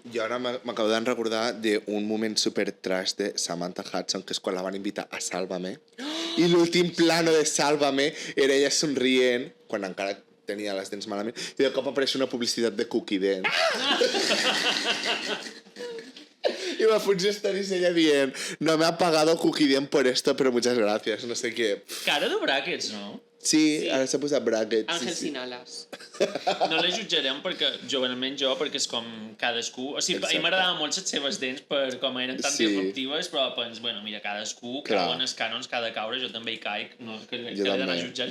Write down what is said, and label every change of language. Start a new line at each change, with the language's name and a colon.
Catalan: Jo ara m'acabo de recordar d'un moment super trash de Samantha Hudson, que és quan la van invitar a Sálvame, i l'últim plano de Sálvame era ella somrient, quan encara tenia les dents malament, i de cop apareix una publicitat de Cookie Dent.
Spanish: Y va a estar ella dient, no me ha pagado Cookie Dent por esto, pero muchas gracias,
Catalan: no sé què. Cara de brackets, no? Sí, ara s'ha posat brackets.
Spanish: Àngel sin alas.
Catalan: No la jutjarem perquè, almenys jo, perquè és com cadascú... O sigui, a mi m'agradaven molt les seves dents per com eren tan disruptives, però pens, bueno, mira, cadascú cau en els cànons, cada caure, jo també hi caic, no, que l'he d'anar a jutjar